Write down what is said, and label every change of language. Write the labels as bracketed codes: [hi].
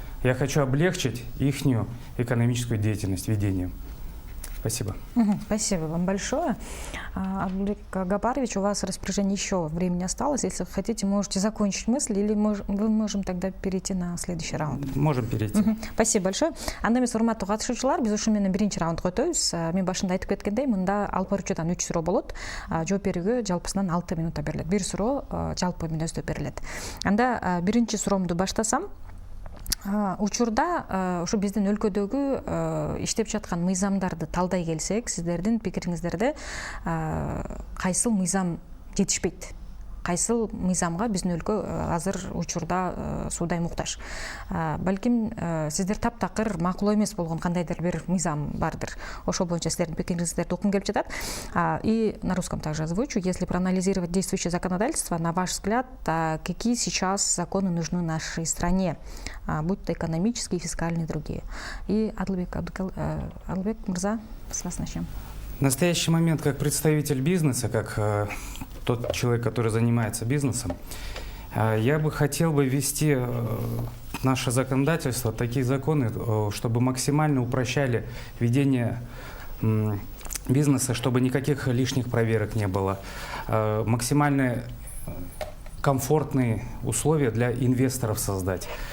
[ru] Я хочу облегчить их экономическую деятельность, ведение. Спасибо. Спасибо вам большое. Албек Гапарович, у вас в распоряжении еще времени осталось. Если хотите, можете закончить мысль, или мы можем тогда перейти на следующий раунд. Можем перейти. Спасибо большое. [ky] Анда эмес урматтуу катышуучулар, биз ушу менен биринчи раундга өтөбүз. Мен башында айтып кеткендей, мында алып баруучудан 3 суроо болот. Жооп берүүгө жалпысынан 6 минутта берилет. Бир суроо жалпы мүнөздө берилет. Анда биринчи суроомду баштасам. Учурда ушу биздин өлкөдөгү иштеп жаткан мыйзамдарды талдай келсек, сиздердин пикириңиздерде кайсыл мыйзам жетишпейт? Кайсыл мыйзамга биздин өлкө азыр учурда суудай муктаж? Балким сиздер таптакыр макул эмес болгон кандайдыр бир мыйзам бардыр. Ошол боюнча сиздердин пикириңиздерди уккум келип жатат. [ru] И на русском также озвучу. Если проанализировать действующее законодательство, на ваш взгляд, какие сейчас законы нужны нашей стране, будь то экономические, фискальные и другие? И Албек Мырза, с вас начнем. В настоящий момент, как представитель бизнеса, как тот человек, который занимается бизнесом, я бы хотел ввести наше законодательство, такие законы, чтобы максимально упрощали ведение бизнеса, чтобы никаких лишних проверок не было, максимально комфортные условия для инвесторов создать.